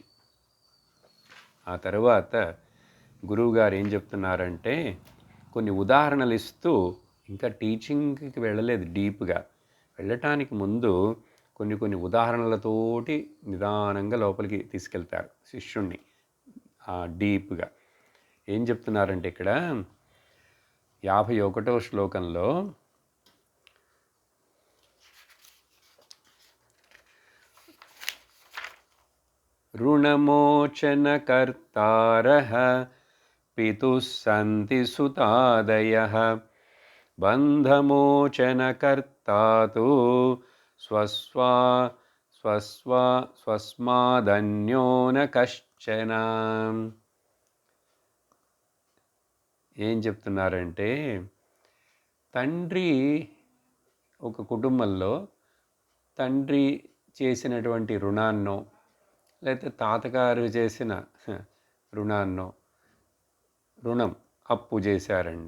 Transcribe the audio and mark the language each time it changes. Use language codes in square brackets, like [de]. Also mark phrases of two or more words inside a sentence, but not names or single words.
[te] ఆ తర్వాత గురువుగారు ఏం చెప్తున్నారంటే కొన్ని ఉదాహరణలు ఇస్తూ, ఇంకా టీచింగ్కి వెళ్ళలేదు డీప్గా, వెళ్ళటానికి ముందు కొన్ని ఉదాహరణలతోటి నిదానంగా లోపలికి తీసుకెళ్తారు శిష్యుణ్ణి డీప్గా. ఏం చెప్తున్నారంటే ఇక్కడ 51వ శ్లోకంలో [sa] ऋणमोचनकर्तारः पितुः सन्ति सुतादयः बन्धमोचनकर्ता तु स्वस्मादन्यो न कश्चन. [te] ఏం చెప్తున్నారంటే తండ్రి ఒక కుటుంబంలో తండ్రి చేసినటువంటి రుణాన్నో లేకపోతే తాతగారు చేసిన రుణం అప్పు చేశారండి.